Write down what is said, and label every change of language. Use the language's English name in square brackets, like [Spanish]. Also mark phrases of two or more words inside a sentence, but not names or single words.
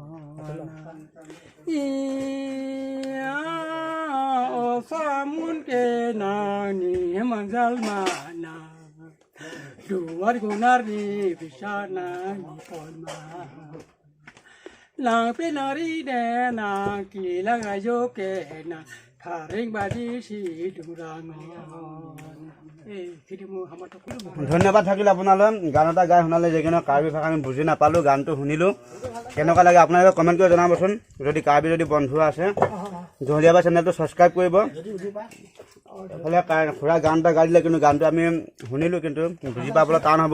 [Karbi] Iya O samun ke na ni mangal mana Duar gunar ni bisa na ni polma Lang penari de na kilang ayo ke na Karing badi si durangon [Assamese] ধন্যবাদ থাকিল আপোনালৈ গান এটা গাই শুনালে যিকোনো কাৰ্বি ভাষা আমি বুজি নাপালোঁ গানটো শুনিলোঁ কেনেকুৱা লাগে আপোনালোকে কমেণ্ট কৰি জনাবচোন যদি কাৰ্বি যদি বন্ধু আছে জহলীয়াবা চেনেলটো ছাবস্ক্ৰাইব কৰিব এফালে খুৰা গান এটা গাই দিলে কিন্তু গানটো আমি শুনিলোঁ কিন্তু বুজি পাবলৈ টান হ'ব